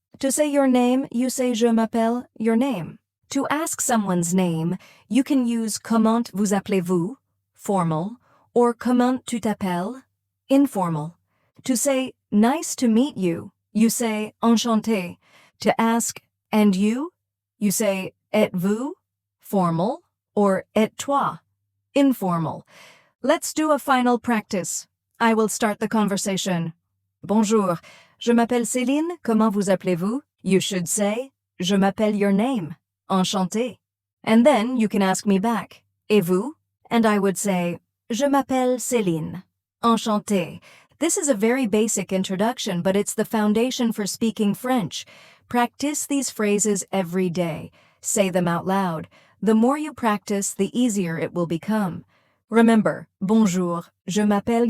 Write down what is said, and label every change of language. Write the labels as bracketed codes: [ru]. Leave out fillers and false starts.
[en] To say your name, you say [fr] je m'appelle. [en] Your name. To ask someone's name, you can use [fr] comment vous appelez-vous, [en] formal, or [fr] comment tu t'appelles, [en] informal. To say nice to meet you, you say enchanté. To ask and you say [fr] êtes-vous, [en] formal, or [fr] et toi, [en] informal. Let's do a final practice. I will start the conversation. [fr] Bonjour, je m'appelle Céline, comment vous appelez-vous? [en] You should say, [fr] je m'appelle. [en] Your name. Enchanté. And then you can ask me back, [fr] et vous? [en] And I would say, [fr] je m'appelle Céline. Enchanté. [en] This is a very basic introduction, but it's the foundation for speaking French. Practice these phrases every day. Say them out loud. The more you practice, the easier it will become. Remember, [fr] bonjour, je m'appelle.